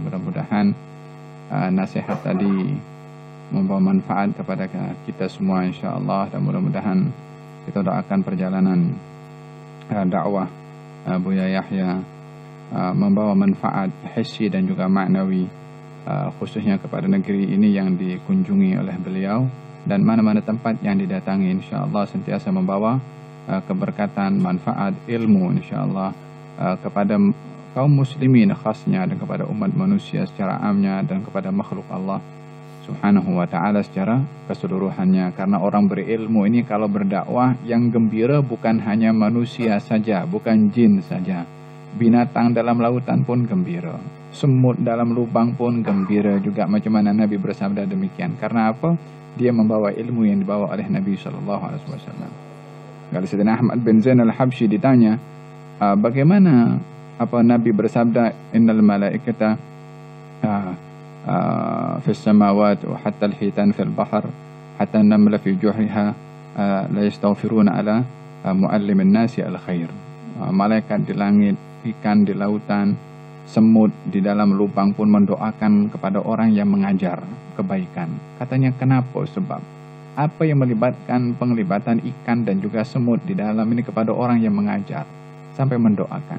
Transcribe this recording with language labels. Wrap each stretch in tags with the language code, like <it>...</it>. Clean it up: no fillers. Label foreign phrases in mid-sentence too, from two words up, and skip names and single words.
<ms>Mudah-mudahan nasihat tadi membawa manfaat kepada kita semua insyaallah, dan mudah-mudahan kita doakan perjalanan dakwah Buya Yahya membawa manfaat hissi dan juga maknawi, khususnya kepada negeri ini yang dikunjungi oleh beliau, dan mana-mana tempat yang didatangi insyaallah sentiasa membawa keberkatan, manfaat, ilmu insyaallah kepada kaum muslimin khasnya, dan kepada umat manusia secara amnya, dan kepada makhluk Allah</ms> <ar>سبحانه وتعالى</ar> <ms>secara keseluruhannya. Karena orang berilmu ini kalau berdakwah, yang gembira bukan hanya manusia saja, bukan jin saja, binatang dalam lautan pun gembira, semut dalam lubang pun gembira juga, macam mana Nabi bersabda demikian. Karena apa? Dia membawa ilmu yang dibawa oleh Nabi SAW. Kalau Sayyidina Ahmad bin Zain al-Habsyi ditanya, bagaimana Nabi bersabda,</ms> <ar>إن الملائكة في السماوات وحتى الحيتان في البحر حتى النملة في جحرها لا يستغفرون على معلمي الناس الخير.</ar> <ms>Malaikat di langit, ikan di lautan, semut di dalam lubang pun mendoakan kepada orang yang mengajar kebaikan. Katanya kenapa? Sebab apa yang melibatkan penglibatan ikan dan juga semut di dalam ini kepada orang yang mengajar sampai mendoakan?</ms>